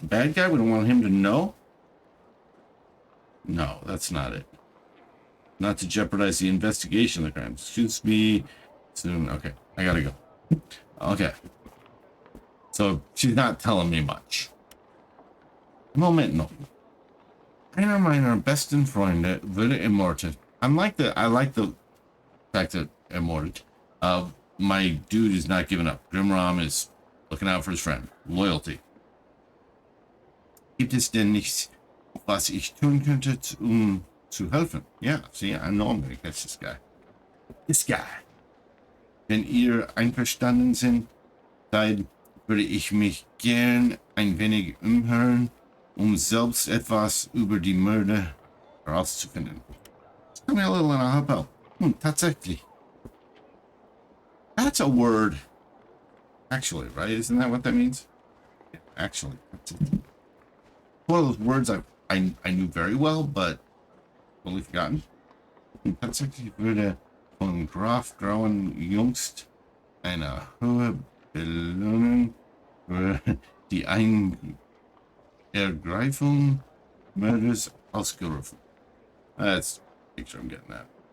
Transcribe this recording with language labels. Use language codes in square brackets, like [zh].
[en] The bad guy? We don't want him to know? No, that's not it. Not to jeopardize the investigation of the crime. Excuse me. Soon. Okay, I gotta go. Okay. So she's not telling me much. [de] Moment noch. Einer meiner besten Freunde wurde ermordet. [en] I like the fact that ermordet. My dude is not giving up. Grimram is looking out for his friend. Loyalty. [de] Gibt es denn nichts, was ich tun könnte, zu helfen? [en] Yeah, see, I know I'm gonna catch this guy. This guy. [de] Wenn ihr einverstanden seid, würde ich mich gern ein wenig umhören, selbst etwas über die Mörder herauszufinden. [en] Tell me a little and I'll help out. Tatsächlich. That's a word. Actually, right? Isn't that what that means? Yeah, actually. That's it. One of those words I knew very well, but totally forgotten. [de] Tatsächlich würde von Graf Grauen jüngst eine hohe Belohnung für die Ergreifung Mörders ausgerufen. [en] That's the picture I'm getting at.